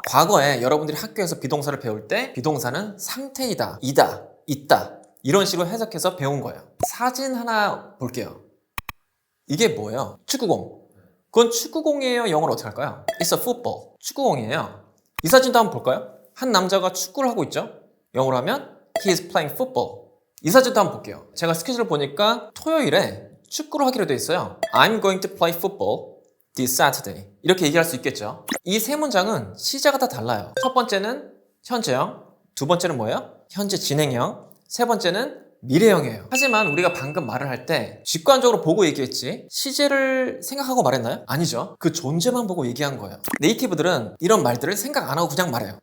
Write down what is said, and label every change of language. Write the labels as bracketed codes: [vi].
[ko] 과거에 여러분들이 학교에서 비동사를 배울 때 비동사는 상태이다, 이다, 있다 이런 식으로 해석해서 배운 거예요. 사진 하나 볼게요. 이게 뭐예요? 축구공. 그건 축구공이에요. 영어로 어떻게 할까요? [en] It's a football. [ko] 축구공이에요. 이 사진도 한번 볼까요? 한 남자가 축구를 하고 있죠? 영어로 하면 [en] He is playing football. [ko] 이 사진도 한번 볼게요. 제가 스케줄을 보니까 토요일에 축구를 하기로 돼 있어요. [en] I'm going to play football this Saturday. [ko] 이렇게 얘기할 수 있겠죠? 이 세 문장은 시제가 다 달라요. 첫 번째는 현재형, 두 번째는 뭐예요? 현재 진행형, 세 번째는 미래형이에요. 하지만 우리가 방금 말을 할 때 직관적으로 보고 얘기했지 시제를 생각하고 말했나요? 아니죠. 그 존재만 보고 얘기한 거예요. 네이티브들은 이런 말들을 생각 안 하고 그냥 말해요.